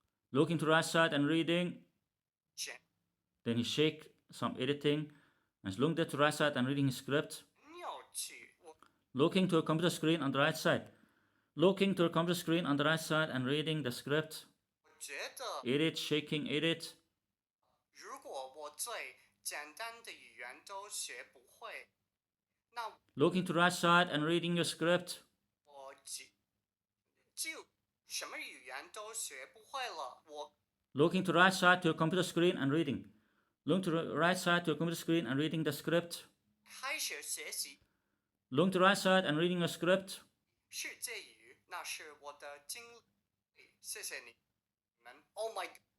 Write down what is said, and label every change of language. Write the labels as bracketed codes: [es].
[en] Looking to the right side and reading. [zh] 简 [en] Then he shake some editing. And he's looking there to the right side and reading his script. [zh] 妙趣。我 [en] Looking to a computer screen on the right side. Looking to a computer screen on the right side and reading the script. [zh] 觉得， [en] Edit, shaking, edit. [zh] 如果我最简单的语言都学不会，那 [en] Looking to the right side and reading your script. [zh] 我就什么语言都学不会了。我 [en] Looking to the right side to your computer screen and reading. Looking to the right side to your computer screen and reading the script. [zh] 开始学习 [en] Looking to the right side and reading your script. [zh] 世界语，那是我的经历。谢谢你们。 [en] Oh my，